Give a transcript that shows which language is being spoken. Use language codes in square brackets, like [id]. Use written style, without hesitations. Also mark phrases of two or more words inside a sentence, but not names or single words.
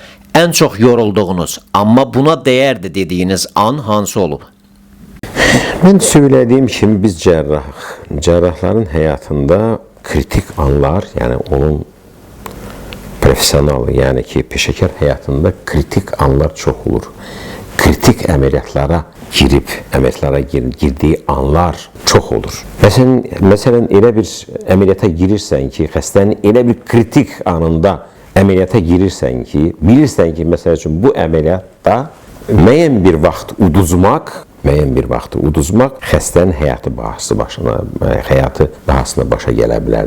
[az] ən çox yorulduğunuz, amma buna dəyərdi dediyiniz an hansı olub? [tr] Ben söylediğim kimi biz cerrahların hayatında kritik anlar, yani onun profesyonel, yani ki peşəkar hayatında kritik anlar çok olur. Kritik əməliyyatlara girdiği anlar çok olur. [az] Məsələn elə bir əməliyyata girirsən ki, xəstənin elə bir kritik anında əməliyyata girirsən ki, bilirsən ki, məsəl üçün bu əməliyyatda müəyyən bir vaxt uduzmaq xəstənin həyatı bahasına başa gələ bilər.